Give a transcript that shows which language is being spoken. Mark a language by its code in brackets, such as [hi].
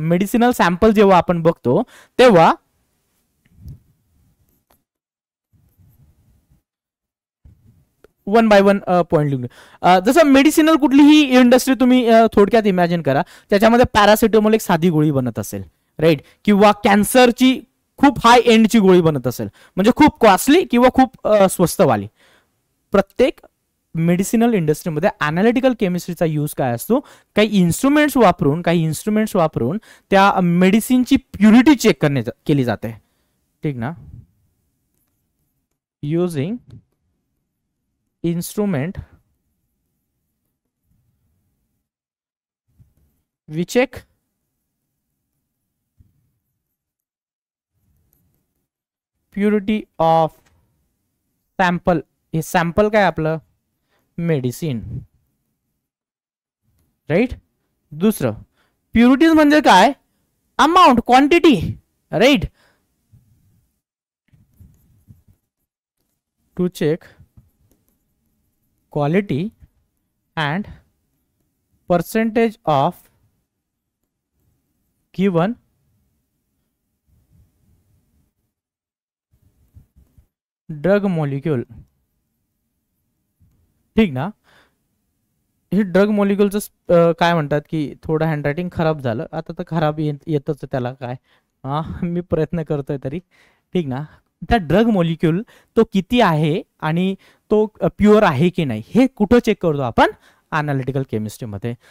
[mr] Medicinal sample जेव्हा आपण बघतो तेव्हा वन बाय वन पॉइंट लिहून, जसं मेडिसिनल कुठलीही इंडस्ट्री तुम्ही थोडक्यात इमॅजिन करा, त्याच्यामध्ये पॅरासिटामॉल एक साधी गोळी बनत असेल, राईट, किंवा कॅन्सरची खूप हाय एंडची गोळी बनत असेल, म्हणजे खूप कॉस्टली किंवा खूप स्वस्तवाली. प्रत्येक मेडिसिनल इंडस्ट्रीमध्ये अनालिटिकल केमिस्ट्रीचा यूज काय असतो, काही इन्स्ट्रुमेंट्स वापरून त्या मेडिसिनची प्युरिटी चेक केली जाते, ठीक ना. [en] Using instrument we check purity of sample. [mr] हे सॅम्पल काय आपलं मेडिसिन, राईट. दुसरं प्युरिटीज म्हणजे काय, amount, quantity, right. [en] to check quality and percentage of given drug molecule, [mr] ठीक ना. हे ड्रग मॉलिक्युलचं काय म्हणतात की थोडं हँडरायटिंग खराब झालं, आता तर खराब येतच त्याला काय, मी प्रयत्न करतोय तरी, ठीक ना. त्या ड्रग मॉलिक्यूल तो किती आहे आणि तो प्युअर आहे की नाही हे कुठं चेक करतो आपण, अनालिटिकल केमिस्ट्रीमध्ये.